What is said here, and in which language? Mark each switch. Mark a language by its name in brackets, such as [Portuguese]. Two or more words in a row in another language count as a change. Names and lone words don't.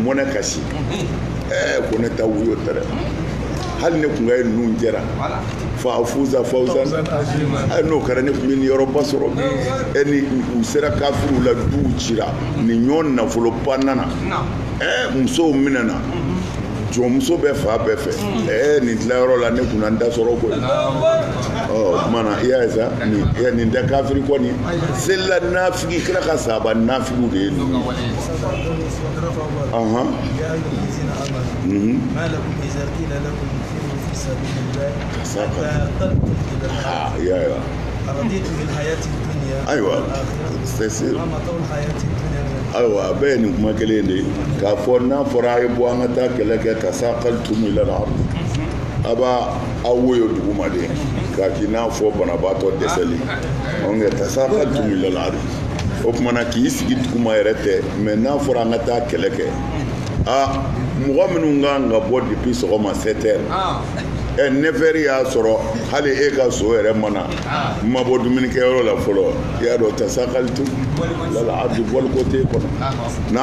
[Bambara] mɔnɛ kasi ko ne ta wuyo tɛrɛ hali ne kun ka ye ninnu jɛra [Arabic] فأفوز فوزا [Bambara] n'o kɛra ne kun bɛ nin yɔrɔba sɔrɔ ni u sera kafiriw la duw cira nin ɲɔ nafolo ba nana musow minɛna jɔnmuso bɛ fa bɛɛ fɛ nin tilayɔrɔ la ne kun na n da sɔrɔ koyi o kumana i y'a ye sa nin tɛ kafiri kɔni selila nafigi kira ka sahaba nafigiw de ye ninnu [Arabic] ما لكم إذا قيل لكم انفروا في سبيل الله ثاقلتم إلى الأرض أرضيتم بالحياة الدنيا أيوة ما متاع الحياة الدنيا [Bambara] ayiwa bɛɛ ye nin kuma kelen de ye k'a fɔ n'a fɔra a ye bɔ an ka taa kɛlɛ kɛ [Arabic] اثاقلتم إلى [Bambara] al-ard a b'a aw woyo duguma de k'a k'i n'a fɔ banabaatɔ dɛsɛli nka [Arabic] اثاقلتم إلى الأرض [Bambara] o kumana k'i sigi duguma yɛrɛ tɛ mɛ n'a fɔra an ka taa kɛlɛ kɛ mɔgɔ minnu kan ka bɔ depuis sɔgɔma 7 heures 9 heures y'a sɔrɔ hali e ka so yɛrɛ mana ma bɔ dumunikɛyɔrɔ la fɔlɔ i y'a dɔn [Arabic] اثاقلتم إلى [Bambara] a bɛ bɔli ko t'e kɔnɔ na